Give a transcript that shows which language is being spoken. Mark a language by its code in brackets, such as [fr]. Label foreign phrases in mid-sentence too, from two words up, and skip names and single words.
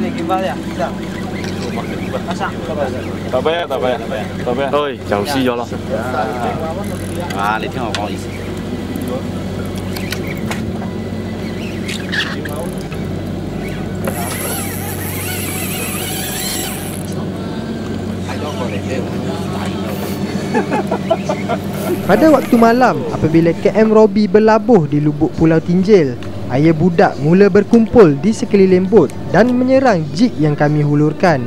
[yue] 大杯啊，大杯啊，大杯啊！哎，就輸咗咯。啊，你聽我講意思。 [ms] Pada waktu malam, apabila KM Robi berlabuh di lubuk Pulau Tinjil, ayah budak mula berkumpul di sekeliling bot dan menyerang jig yang kami hulurkan.